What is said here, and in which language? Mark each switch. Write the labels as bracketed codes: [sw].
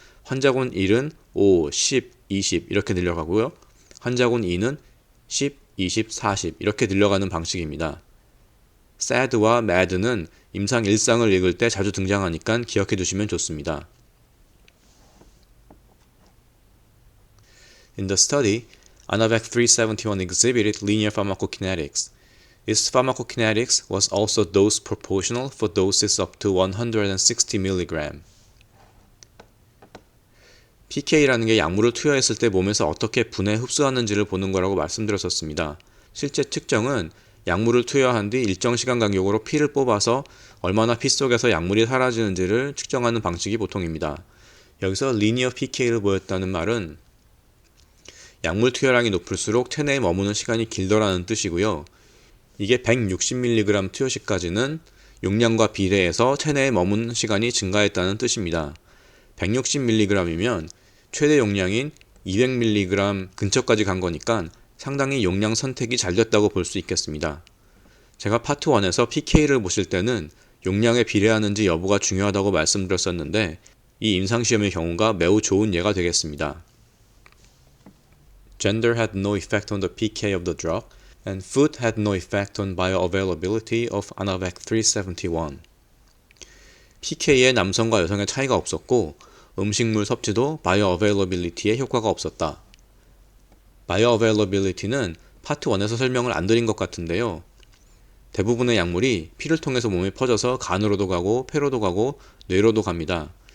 [ko] 환자군 1은 5, 10, 20 이렇게 늘려가고요. 환자군 2는 10, 20, 40 이렇게 늘려가는 방식입니다. SAD와 MAD는 임상 일상을 읽을 때 자주 등장하니까 기억해 두시면 좋습니다. [en] In the study, ANAVEC 371 exhibited linear pharmacokinetics. Its pharmacokinetics was also dose proportional for doses up to 160 mg. [ko] PK라는 게 약물을 투여했을 때 몸에서 어떻게 분해 흡수하는지를 보는 거라고 말씀드렸었습니다. 실제 측정은 약물을 투여한 뒤 일정 시간 간격으로 피를 뽑아서 얼마나 피 속에서 약물이 사라지는지를 측정하는 방식이 보통입니다. 여기서 리니어 PK를 보였다는 말은 약물 투여량이 높을수록 체내에 머무는 시간이 길더라는 뜻이고요. 이게 160mg 투여 시까지는 용량과 비례해서 체내에 머무는 시간이 증가했다는 뜻입니다. 160mg이면 최대 용량인 200mg 근처까지 간 거니까 상당히 용량 선택이 잘 됐다고 볼 수 있겠습니다. 제가 파트 1에서 PK를 보실 때는 용량에 비례하는지 여부가 중요하다고 말씀드렸었는데 이 임상시험의 경우가 매우 좋은 예가 되겠습니다. [en] Gender had no effect on the PK of the drug, and food had no effect on bioavailability of ANAVEC 371. [ko] PK에 남성과 여성의 차이가 없었고 음식물 섭취도 bioavailability에 효과가 없었다. bioavailability는 파트 1에서 설명을 안 드린 것 같은데요. 대부분의 약물이 피를 통해서 몸에 퍼져서 간으로도 가고 폐로도 가고 뇌로도 갑니다.